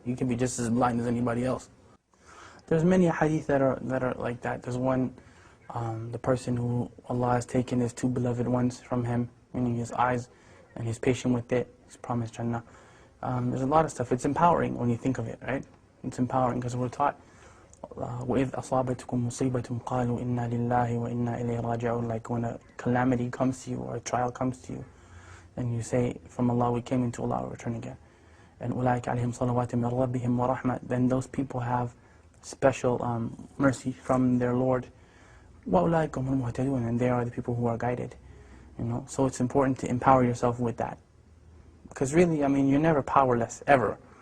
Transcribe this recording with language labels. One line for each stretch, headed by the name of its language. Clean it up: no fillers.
English: You can be just as blind as anybody else. There's many hadith that are like that. There's one, the person who Allah has taken his two beloved ones from him, meaning his eyes, and he's patient with it. He's promised Jannah. There's a lot of stuff. It's empowering when you think of it, right? It's empowering because we're taught,
Arabic: وَإِذْ أَصَابَتْكُمْ مُصِيبَةٌ قَالُوا إِنَّا لِلَّهِ وَإِنَّا إِلَيْهِ رَاجِعُونَ.
English: Like when a calamity comes to you or a trial comes to you, then you say, from Allah we came, into Allah we return again.
Arabic: And أُولَٰئِكَ عَلَيْهِمْ صَلَوَاتٌ مِّن رَبِّهِمْ وَرَحْمَةٌ.
English: Then those people have special mercy from their Lord.
Arabic: وَأُولَٰئِكَ هُمُ الْمُهْتَدُونَ.
English: And they are the people who are guided. So it's important to empower yourself with that. Because really, you're never powerless, ever.